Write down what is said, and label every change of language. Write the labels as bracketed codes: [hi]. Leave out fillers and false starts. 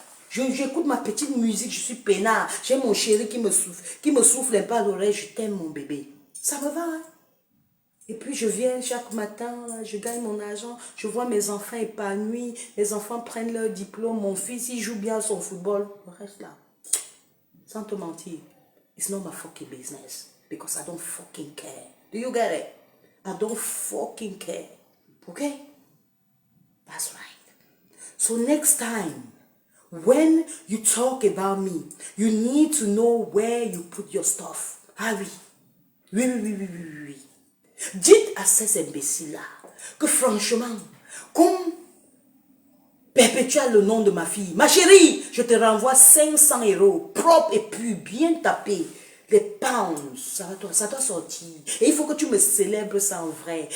[fr] J'écoute ma petite musique, je suis peinard. J'ai mon chéri qui me souffle un peu à l'oreille, je t'aime mon bébé. Ça me va. Hein? Et puis je viens chaque matin, là, je gagne mon argent, je vois mes enfants épanouis, les enfants prennent leur diplôme, mon fils, il joue bien son football. Je reste là. Sans te mentir, [en] it's not my fucking business because I don't fucking care. Do you get it? I don't fucking care. Okay? That's right. So next time, when you talk about me, you need to know where you put your stuff. Ah oui. Oui, oui, oui, oui, oui, oui. [fr] Dites à ces imbéciles-là que franchement, comme perpétuel le nom de ma fille, ma chérie, je te renvoie 500 euros, propre et pur, bien tapé. Les pounds, ça doit sortir. Et il faut que tu me célèbres ça en vrai.